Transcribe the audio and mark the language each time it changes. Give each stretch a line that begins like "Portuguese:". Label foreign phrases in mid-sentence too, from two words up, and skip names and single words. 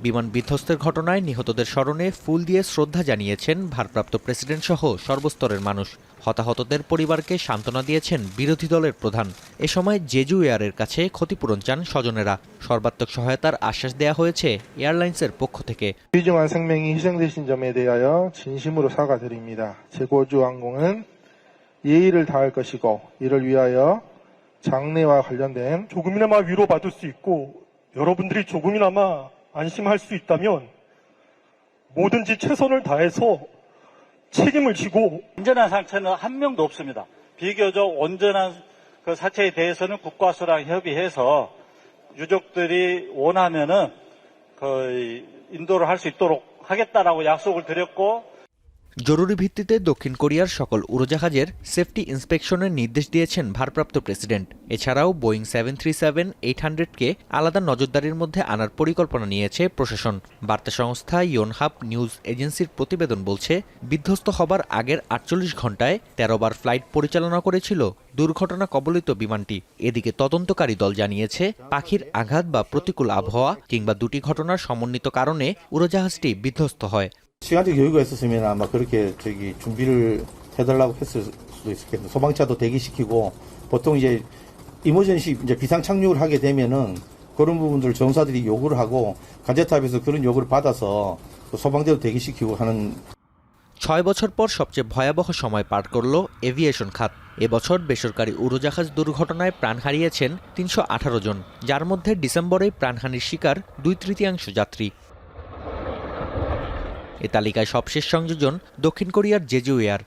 Bangla: বিমান বিধ্বস্তের ঘটনায় নিহতদের স্মরণে ফুল দিয়ে শ্রদ্ধা জানিয়েছেন ভারপ্রাপ্ত প্রেসিডেন্ট সহ সর্বস্তরের মানুষ। হতাহতদের পরিবারকে সান্ত্বনা দিয়েছেন বিরোধী দলের প্রধান। এ সময় জেজু এয়ারের কাছে ক্ষতিপূরণ চান স্বজনেরা। সর্বাত্মক সহায়তার আশ্বাস দেয়া হয়েছে এয়ারলাইন্সের পক্ষ থেকে।
Korean: 귀중한 생명이 희생되신 점에 대하여 진심으로 사과드립니다. 제고주항공은 예의를 다할 것이고 이를 위하여 장례와 관련된 조금이나마 위로받을 수 있고 여러분들이 조금이나마 안심할 수 있다면 뭐든지 최선을 다해서 책임을 지고 온전한 상처는 한 명도 없습니다. 비교적 온전한 그 사체에 대해서는 국과수랑 협의해서 유족들이 원하면은 그 인도를 할 수 있도록 하겠다라고 약속을 드렸고
Bangla: জরুরি ভিত্তিতে দক্ষিণ কোরিয়ার সকল উড়োজাহাজের
English: safety inspection
Bangla: নির্দেশ দিয়েছেন ভারপ্রাপ্ত প্রেসিডেন্ট। এছাড়াও বোয়িং 737-800কে আলাদা নজরদারির মধ্যে আনার পরিকল্পনা নিয়েছে প্রশাসন। বার্তা সংস্থা ইয়োনহাপ নিউজ এজেন্সির প্রতিবেদন বলছে, বিধ্বস্ত হবার আগের 48 ঘণ্টায় 13 বার ফ্লাইট পরিচালনা করেছিল দুর্ঘটনা কবলিত বিমানটি। এদিকে তদন্তকারী দল জানিয়েছে, পাখির আঘাত বা প্রতিকূল আবহাওয়া কিংবা দুটি ঘটনার সমন্বিত কারণে উড়োজাহাজটি বিধ্বস্ত হয়।
Korean: 시간적 여유가 있었으면 아마 그렇게 준비를 해달라고 했을 수도 있겠네요. 소방차도 대기시키고 보통 이제 이머전시 이제 비상 착륙을 하게 되면은 그런 부분들 정사들이 요구를 하고 간제탑에서 그런 요구를 받아서 소방대도 대기시키고 하는
Bangla: 6 বছর পর সবচেয়ে ভয়াবহ সময় পার করল এভিয়েশন খাত। এবছর বেসরকারি উড়োজাহাজ দুর্ঘটনায় প্রাণ হারিয়েছেন 318 জন, যার মধ্যে ডিসেম্বরে প্রাণহানির শিকার 2/3 যাত্রী। এ তালিকায় সবশেষ সংযোজন দক্ষিণ কোরিয়ার জেজু এয়ার।